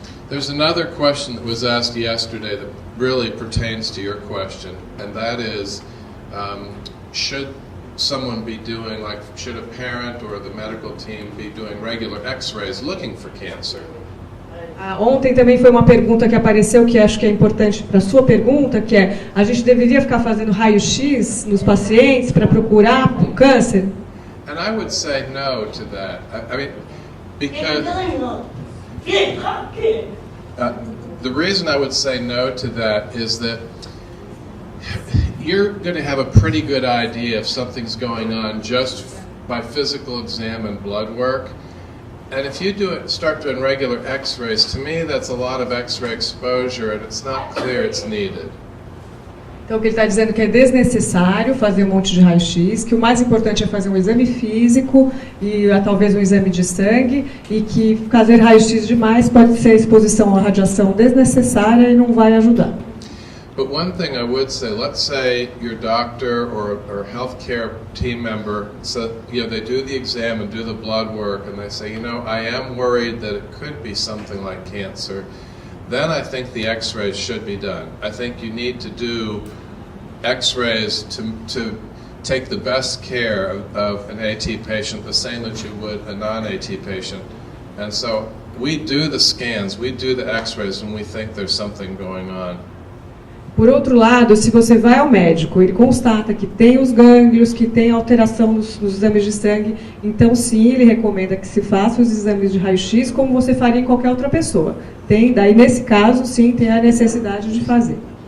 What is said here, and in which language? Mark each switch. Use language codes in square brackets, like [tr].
[en] There's another question that was asked yesterday that really pertains to your question, and that is, should someone be doing, like, should a parent or the medical team be doing regular x-rays looking for cancer? [pt] Ontem também foi uma pergunta que apareceu, que acho que é importante para a sua pergunta, que é, a gente deveria ficar fazendo raio-x nos pacientes para procurar câncer? [en] And I would say no to that. I mean, because the reason I would say no to that is that you're going to have a pretty good idea if something's going on just by physical exam and blood work. And if you start doing regular x-rays, to me that's a lot of x-ray exposure and it's not clear it's needed. [pt] Então, o que ele está dizendo é que é desnecessário fazer um monte de raio-x, que o mais importante é fazer um exame físico e talvez um exame de sangue, e que fazer raio-x demais pode ser exposição à radiação desnecessária e não vai ajudar. [en] But one thing I would say, let's say your doctor or healthcare team member, so, they do the exam and do the blood work, and they say, I am worried that it could be something like cancer. Then I think the x-rays should be done. I think you need to do x-rays to take the best care of an AT patient, the same that you would a non-AT patient. And so we do the scans, we do the x-rays when we think there's something going on. [pt] Por outro lado, se você vai ao médico, ele constata que tem os gânglios, que tem alteração nos exames de sangue, então sim, ele recomenda que se faça os exames de raio-x como você faria em qualquer outra pessoa. Daí nesse caso, sim, tem a necessidade de fazer.